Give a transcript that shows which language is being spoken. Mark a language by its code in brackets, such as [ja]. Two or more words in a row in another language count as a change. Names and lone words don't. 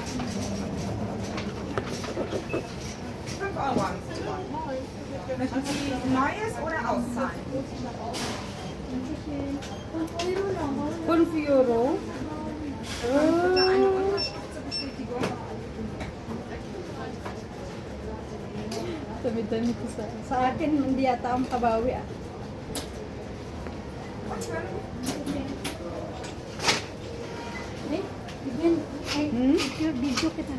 [de] 5 Euro haben Sie gewonnen. Möchten Sie Neues oder auszahlen? 5 euro. Bitte eine Unterschrift zur Bestätigung. [tl] Dami-dami ko sa akin, hindi yata ang kabawi ah. Video kita.